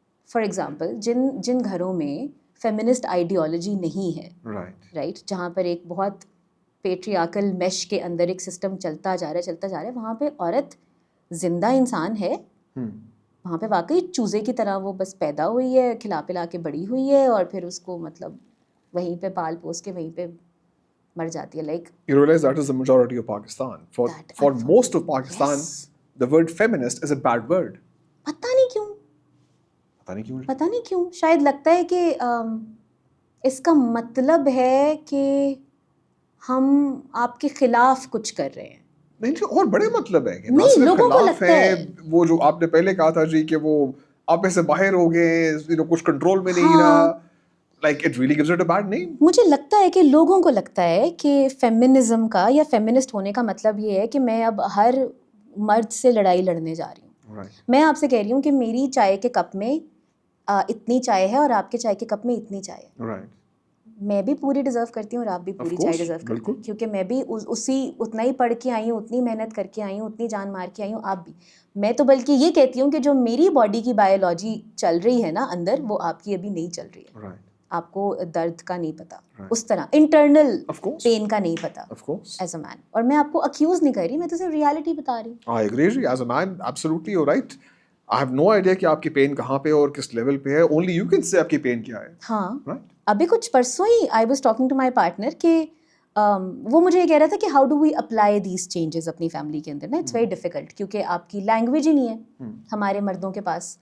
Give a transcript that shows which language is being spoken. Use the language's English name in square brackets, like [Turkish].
[Urdu] For example جن گھروں میں فیمنسٹ آئیڈیالوجی نہیں ہے, رائٹ, جہاں پر ایک بہت پیٹریارکل میش کے اندر ایک سسٹم چلتا جا رہا ہے, وہاں پہ عورت زندہ انسان ہے, وہاں پہ واقعی چوزے کی طرح وہ بس پیدا ہوئی ہے, کھلا پلا کے بڑی ہوئی ہے, اور پھر اس کو مطلب وہیں پہ پال پوس کے وہیں پہ مر جاتی ہے. [English] Like you realize that is the majority of Pakistan. For most of Pakistan, the word feminist is a bad word. [Urdu] پتہ نہیں کیوں, شاید لگتا ہے کہ اس کا مطلب ہے کہ ہم آپ کے خلاف کچھ کر رہے ہیں. نہیں جی, اور بڑے مطلب ہے کہ نہیں, نہ صرف لوگوں کو خلاف لگتا ہے وہ جو آپ نے پہلے کہا تھا جی کہ وہ آپ میں سے باہر ہو گئے, کچھ کنٹرول میں نہیں رہا. [English] Like it really gives it a bad name. [Urdu] مجھے لگتا ہے کہ لوگوں کو لگتا ہے کہ فیمنزم کا یا فیمنسٹ ہونے کا مطلب یہ ہے کہ میں اب ہر مرد سے لڑائی لڑنے جا رہی ہوں. میں آپ سے کہہ رہی ہوں کہ میری چائے کے کپ میں اتنی چائے ہے اور آپ کے چائے کے کپ میں اتنی چائے ہے. میں بھی پوری ڈیزرو کرتی ہوں اور آپ بھی پوری چائے ڈیزرو کرتے ہیں, کیونکہ میں بھی اتنا ہی پڑھ کے آئی ہوں, اتنی محنت کر کے آئی ہوں, اتنی جان مار کے آئی ہوں, آپ بھی. میں تو بلکہ یہ کہتی ہوں کہ جو میری باڈی کی بایولوجی چل رہی ہے نا اندر, وہ آپ کی ابھی نہیں چل رہی ہے. آپ کو درد کا نہیں پتا, اس طرح انٹرنل پین کا نہیں پتا [English] As a man. [Urdu] اور میں آپ کو اکیوز نہیں کر رہی, میں تو صرف ریالٹی بتا رہی ہوں. [English] I agree جی, as a man absolutely you're right. I have no idea [Urdu] کہ آپ کی پین کہاں پہ اور کس لیول پہ ہے. [English] Only you can say [Urdu] آپ کی پین کیا ہے. ہاں, ابھی کچھ پرسوں ہی [English] I was talking to my partner [Urdu] کہ وہ مجھے یہ کہہ رہا تھا کہ [English] how do we apply these changes [Urdu] اپنی فیملی کے اندر نا. [English] it's very difficult, [Urdu] کیونکہ آپ کی لینگویج ہی نہیں ہے ہمارے مردوں کے پاس.